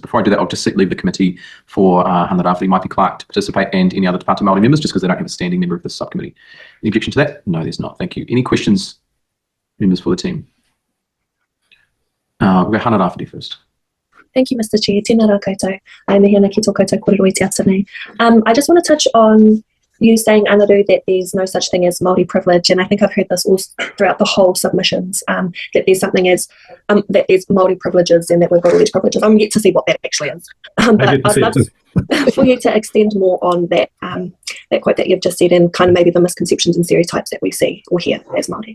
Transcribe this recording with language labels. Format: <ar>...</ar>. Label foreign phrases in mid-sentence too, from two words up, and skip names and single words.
<en>Before I do that, I'll just leave the committee for Hana Rafferty, Maipi Clark to participate, and any other Te Pāti Māori members, just because they don't have a standing member of this subcommittee. Any objection to that? No, there's not. Thank you. Any questions, members, for the team? We'll go Hana Rafferty first. Thank you, Mr. Chair.</en> <mi>Tēnā rā koutou. I'm Hihana ki tō koutou kōrero i te atanei.</mi> <en>I just want to touch on you saying, Anaru, that there's no such thing as Māori privilege, and I think I've heard this all throughout the whole submissions, that there's something as, that there's Māori privileges and that we've got all these privileges. I'm yet to see what that actually is. But I'd love for you to extend more on that, that quote that you've just said, and kind of maybe the misconceptions and stereotypes that we see or hear as Māori.</en>